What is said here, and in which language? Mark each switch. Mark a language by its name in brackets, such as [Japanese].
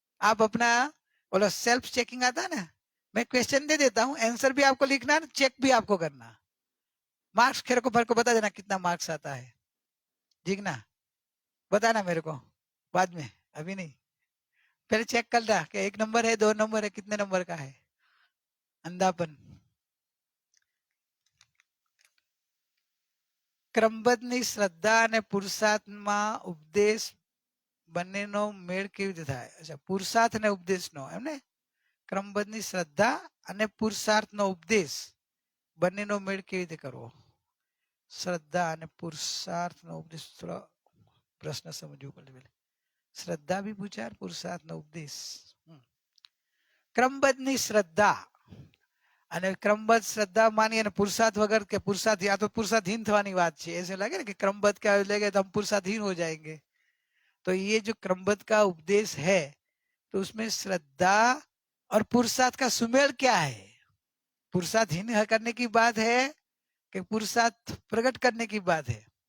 [Hindi] आप अपना बोलो, सेल्फ चेकिंग आता है ना, मैं क्वेश्चन दे देता हूँ, आंसर भी आपको लिखना, चेक भी आपको करना, मार्क्स खेर को बता देना कितना मार्क्स आता है, ठीक ना? बताना मेरे को बाद में, अभी नहीं, पहले चेक कर रहा कि एक नंबर है, दो नंबर है, कितने नंबर का है अंधापन। [Gujarati] ક્રમબદ્ધની શ્રદ્ધા અને પુરુષાર્થમાં ઉપદેશ બંનેનો મેળ કેવી રીતે થાય? અચ્છા, પુરુષાર્થ અને ઉપદેશનો એમ ને, ક્રમબદ્ધની શ્રદ્ધા અને પુરુષાર્થનો ઉપદેશ બંનેનો મેળ કેવી રીતે કરવો? શ્રદ્ધા અને પુરુષાર્થનો ઉપદેશ. થોડો પ્રશ્ન સમજવું પડે. શ્રદ્ધા બી પૂછ્યા, પુરુષાર્થનો ઉપદેશ. ક્રમબદ્ધની શ્રદ્ધા અને ક્રમબદ્ધ શ્રદ્ધા માની અને પુરુષાર્थ [Hindi] वगैरह के पुरुषार्थ या तो पुरुषार्थहीन [Gujarati] થવાની વાત છે. [Hindi] ऐसे लगे ना कि क्रमबद्ध क्या लेंगे तो हम पुरुषार्थहीन हो जाएंगे. तो ये जो क्रमबद्ध का उपदेश है तो उसमें श्रद्धा और पुरुषार्थ का सुमेल क्या है? पुरुषार्थहीन करने की बात है कि पुरुषार्थ प्रकट करने की बात है?